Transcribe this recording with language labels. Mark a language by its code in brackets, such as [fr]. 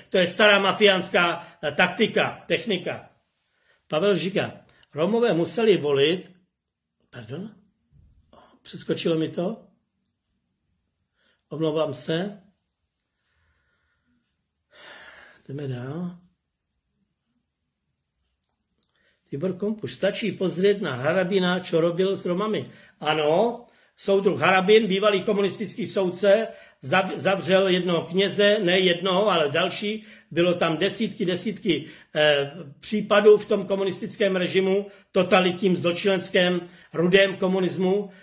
[cs] To je stará mafiánská taktika, technika. Pavel říká, Romové museli volit, pardon, přeskočilo mi to, omlouvám se, jdeme dál. [sk] Tibor Kompuš, stačí pozrieť na Harabina, čo robil s Romami. [cs] Ano, soudruh Harabin, bývalý komunistický soudce, zavřel jednoho kněze, ne jednoho, ale další. Bylo tam desítky případů v tom komunistickém režimu, totalitním, zločineckém, rudém komunismu.